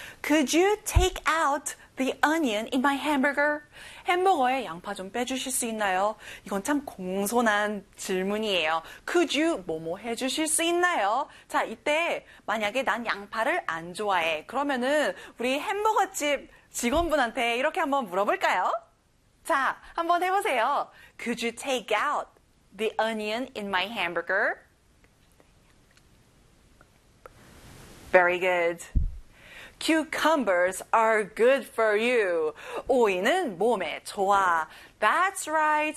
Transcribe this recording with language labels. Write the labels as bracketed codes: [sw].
[en] Could you take out the onion in my hamburger? [ko] 햄버거에 양파 좀 빼주실 수 있나요? 이건 참 공손한 질문이에요. [en] Could you [ko] 뭐뭐 해주실 수 있나요? 자, 이때 만약에 난 양파를 안 좋아해. 그러면은 우리 햄버거집 직원분한테 이렇게 한번 물어볼까요? 자, 한번 해보세요. [en] Could you take out the onion in my hamburger? Very good. Cucumbers are good for you. [ko] 오이는 몸에 좋아. [en] That's right.